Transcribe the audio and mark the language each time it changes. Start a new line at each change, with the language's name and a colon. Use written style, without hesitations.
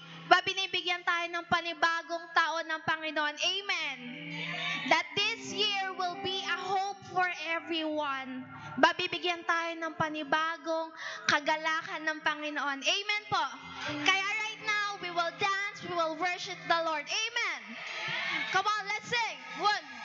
Filipino: mabibigyan tayo ng panibagong taon ng Panginoon. Amen.
English: That this year will be a hope for everyone.
Filipino: Mabibigyan tayo ng panibagong kagalakan ng Panginoon. Amen po.
English: Kaya right now, we will dance, we will worship the Lord. Amen. Come on, let's sing. One.